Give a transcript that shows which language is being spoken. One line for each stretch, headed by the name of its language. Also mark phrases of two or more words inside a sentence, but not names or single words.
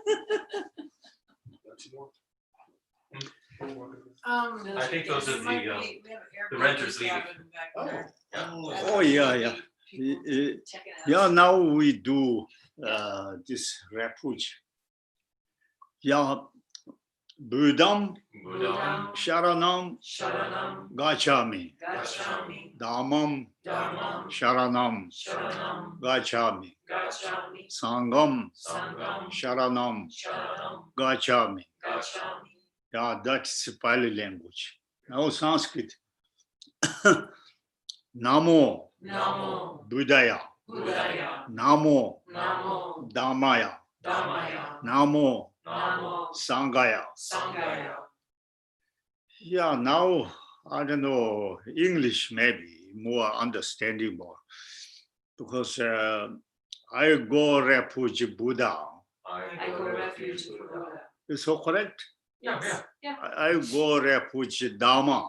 English: I think those are the renters leaving. Oh, yeah. Check it out. Yeah, now we do this refuge. Yeah,
Pali: Buddham, Buddham, Sharanam, Sharanam, Gacchami. Gacchami, Dhammam, Dhammam, Sharanam, Sharanam, Gacchami. Gacchami, Sangham, Sangham, Sharanam, Sharanam, Gacchami. Gacchami.
English: Yeah, that's Pali language. Now Sanskrit.
Sanskrit: Namo, Namo, Buddhaya. Buddhaya, Namo, Namo, Dhammaya. Dhammaya, Namo, Namo, Sanghaya. Sanghaya.
English: Yeah, now, I don't know, English maybe more understandable. Because I go refuge Buddha. I go refuge to Buddha. Is so correct? Yeah. I go refuge Dhamma.